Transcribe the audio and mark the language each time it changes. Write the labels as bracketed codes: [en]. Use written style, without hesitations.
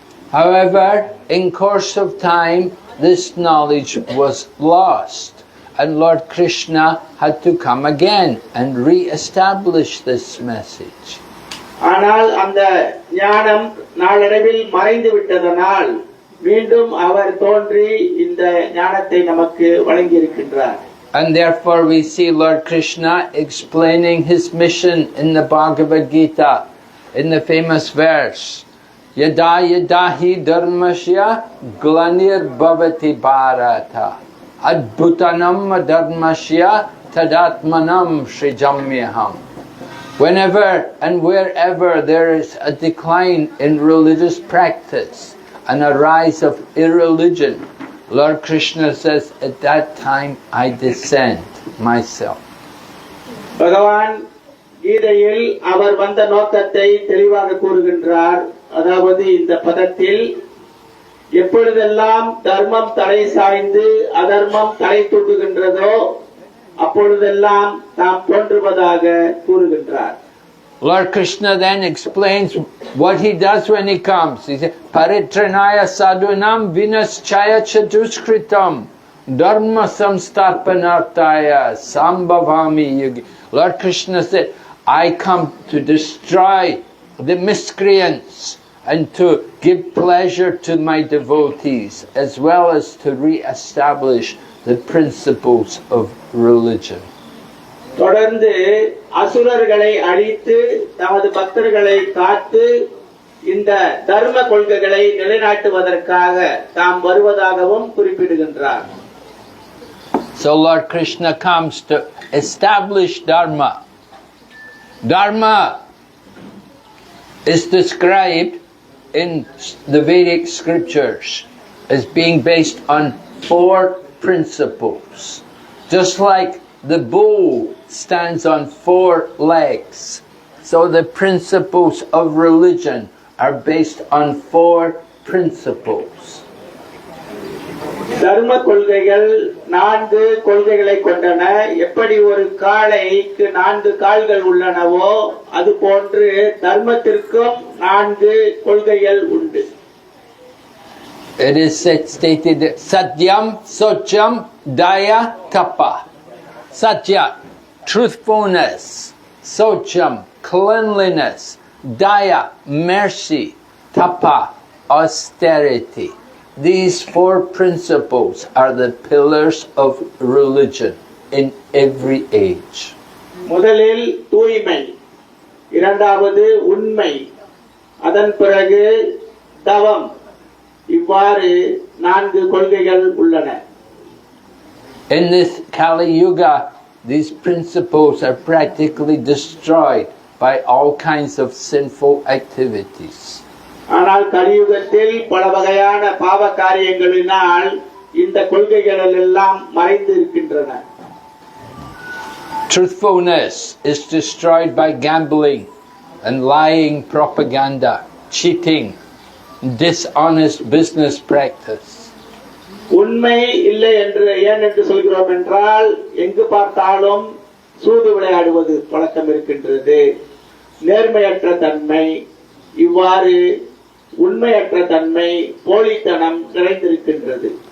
[en] However, in course of time, this knowledge was lost, and Lord Krishna had to come again and re-establish this message. [ta] ஆனால் அந்த ஞானம் நாளடைவில் மறைந்து விட்டதனால் மீண்டும் அவர் தோன்றி இந்த ஞானத்தை நமக்கு வழங்கி இருக்கின்றார். [en] And therefore we see Lord Krishna explaining his mission in the Bhagavad Gita in the famous verse, [sa] Yada yada hi dharmasya glanir bhavati bharata adbhutanam dharmasya tadatmanam srijamyaham. [en] Whenever and wherever there is a decline in religious practice and a rise of irreligion, Lord Krishna says, at that time I descend myself. [ta] பகவான் கீதையில் அவர் வந்த நோக்கத்தை தெளிவாக கூறுகின்றார். அதாவது இந்த பதத்தில் எப்பொழுதெல்லாம் தர்மம் தலை சாய்ந்து அதர்மம் தலை தூக்குகின்றதோ அப்பொழுதெல்லாம் தாம் தோன்றுவதாக கூறுகின்றார். [en] Lord Krishna then explains what he does when he comes. He says, [sa] Paritranaya sadhunam vinaschaya chaduskritam dharma samstarpanartaya sambhavami yugi. [en] Lord Krishna said, I come to destroy the miscreants and to give pleasure to my devotees as well as to re-establish the principles of religion. [ta] தொடர்ந்து அசுரர்களை அழித்து தமது பக்தர்களை காத்து இந்த தர்ம கொள்கைகளை நிலைநாட்டுவதற்காக தாம் வருவதாகவும் குறிப்பிடுகின்றார். [en] So Lord Krishna comes to establish Dharma. Dharma is described in the Vedic scriptures as being based on 4 principles. Just like the bull stands on 4 legs, so the principles of religion are based on 4 principles. [ta] தர்ம கொள்கைகள் 4 கொள்கைகளை கொண்டன. எப்படி ஒரு காளைக்கு 4 கால்கள் உள்ளனவோ அது போன்று தர்மத்திற்கும் 4 கொள்கைகள் உண்டு. [en] It is stated that Satyam, Socham, Daya, Tapa. Satya, truthfulness. Socham, cleanliness. Daya, mercy. Tapa, austerity. These 4 principles are the pillars of religion in every age. [ta] முதலில் தூய்மை, இரண்டாவது உண்மை, அதன் பிறகு தவம். இவ்வாறு 4 கொள்கைகள் உள்ளன. [en] In this Kali Yuga, these principles are practically destroyed by all kinds of sinful activities. [ta] ஆனால் கலியுகத்தில் பல வகையான பாவ காரியங்களினால் இந்த கொள்கைகள் எல்லாம் மறைந்து இருக்கின்றன. [en] Truthfulness is destroyed by gambling and lying propaganda, cheating, dishonest business practice. [ta] உண்மை இல்லை என்று ஏன் என்று சொல்கிறோம் என்றால் எங்கு பார்த்தாலும் சூது விளையாடுவது பழக்கம் இருக்கின்றது. நேர்மையற்ற தன்மை, இவ்வாறு உண்மையற்ற தன்மை, போலித்தனம் நிறைந்திருக்கின்றது.